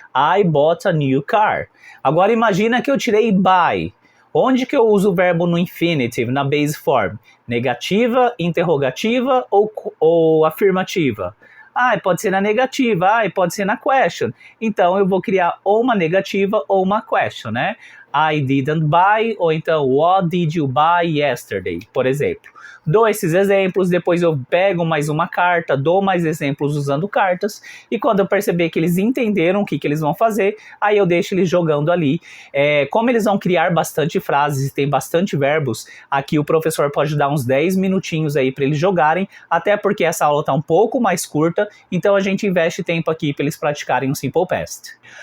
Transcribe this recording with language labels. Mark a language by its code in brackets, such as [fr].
[en] I bought a new car. [pt] Agora imagina que eu tirei buy. Onde que eu uso o verbo no infinitive, na base form? Negativa, interrogativa ou afirmativa? Pode ser na negativa, pode ser na question. Então eu vou criar ou uma negativa ou uma question, né? [en] I didn't buy, [pt] ou então [en] what did you buy yesterday, [pt] por exemplo. Dou esses exemplos, depois eu pego mais uma carta, dou mais exemplos usando cartas, e quando eu perceber que eles entenderam o que eles vão fazer, aí eu deixo eles jogando ali. Como eles vão criar bastante frases e tem bastante verbos, aqui o professor pode dar uns 10 minutinhos aí para eles jogarem, até porque essa aula está um pouco mais curta, então a gente investe tempo aqui para eles praticarem um Simple Past.